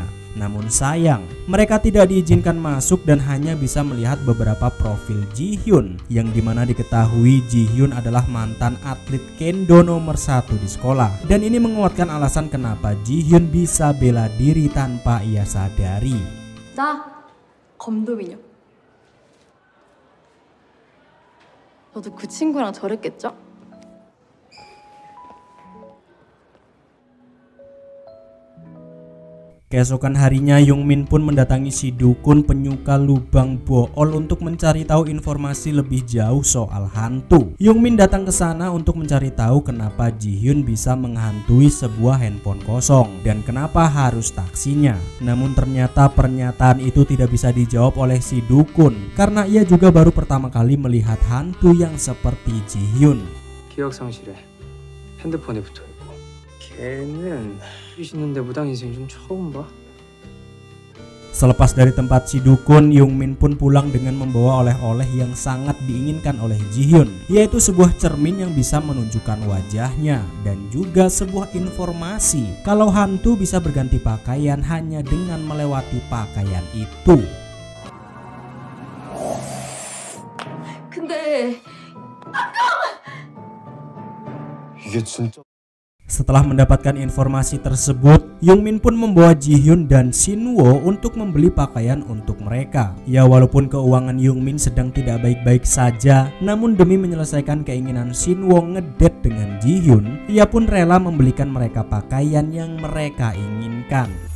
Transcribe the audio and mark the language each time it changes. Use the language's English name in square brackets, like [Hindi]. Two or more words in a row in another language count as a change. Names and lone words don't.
[Indonesian] Namun sayang, mereka tidak diizinkan masuk dan hanya bisa melihat beberapa profil Ji-hyun, yang dimana diketahui Ji-hyun adalah mantan atlet kendo nomor 1 di sekolah. Dan ini menguatkan alasan kenapa Ji-hyun bisa bela diri tanpa ia sadari. [Korean] 나 검도민요. 너도 그 친구랑 저랬겠죠? [Indonesian] Keesokan harinya Young-min pun mendatangi si dukun penyuka lubang bool untuk mencari tahu informasi lebih jauh soal hantu. Young-min datang ke sana untuk mencari tahu kenapa Ji-hyun bisa menghantui sebuah handphone kosong dan kenapa harus taksinya. Namun ternyata pernyataan itu tidak bisa dijawab oleh si dukun karena ia juga baru pertama kali melihat hantu yang seperti Ji-hyun. [Korean] 기억 상실에 핸드폰에 붙어 있고. 걔는 있는데 무당 인생 좀 처음 봐. [Indonesian] Selepas dari tempat si dukun, Young-min pun pulang dengan membawa oleh-oleh yang sangat diinginkan oleh Ji-hyun, yaitu sebuah cermin yang bisa menunjukkan wajahnya dan juga sebuah informasi kalau hantu bisa berganti pakaian hanya dengan melewati pakaian itu. [Korean] 근데 이게 진짜 [Indonesian] Setelah mendapatkan informasi tersebut, Young-min pun membawa Ji-hyun dan Shinwo untuk membeli pakaian untuk mereka. Ya, walaupun keuangan Young-min sedang tidak baik-baik saja, namun demi menyelesaikan keinginan Shinwo ngedate dengan Ji-hyun, ia pun rela membelikan mereka pakaian yang mereka inginkan.